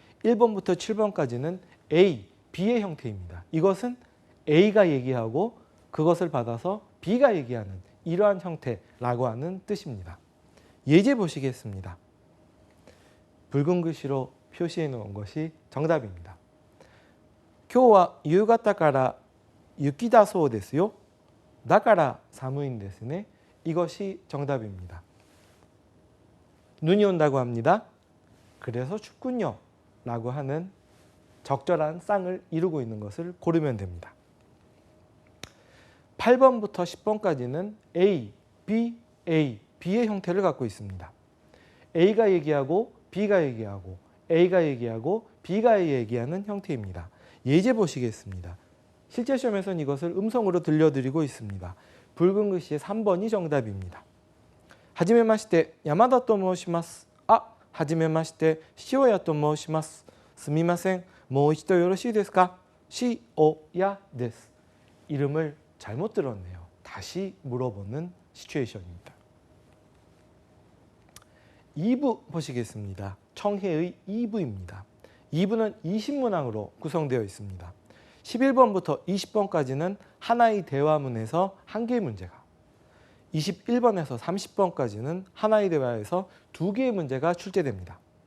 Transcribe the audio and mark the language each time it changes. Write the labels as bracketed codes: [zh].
[ko] 1번부터 7번까지는 A, B의 형태입니다. 이것은 A가 얘기하고 그것을 받아서 B가 얘기하는 이러한 형태라고 하는 뜻입니다. 예제 보시겠습니다. 붉은 글씨로 표시해 놓은 것이 정답입니다. [ja] 今日は夕方から雪だそうですよ. だから寒いんですね. [ko] 이것이 정답입니다. 눈이 온다고 합니다. 그래서 춥군요. 라고 하는 적절한 쌍을 이루고 있는 것을 고르면 됩니다. 8번부터 10번까지는 A, B, A, B의 형태를 갖고 있습니다. A가 얘기하고 B가 얘기하고 A가 얘기하고 B가 얘기하는 형태입니다. 예제 보시겠습니다. 실제 시험에서는 이것을 음성으로 들려드리고 있습니다. 붉은 글씨의 3번이 정답입니다. [ja] はじめまして、山田と申します。あ、はじめまして、塩谷と申します。すみません、もう一度よろしいですか? 塩谷です. [ko] 이름을 잘못 들었네요. 다시 물어보는 시츄에이션입니다. 2부 보시겠습니다. 청해의 2부입니다. 2부는 20문항으로 구성되어 있습니다. 11번부터 20번까지는 하나의 대화문에서 한 개의 문제가, 21번에서 30번까지는 하나의 대화에서 두 개의 문제가 출제됩니다.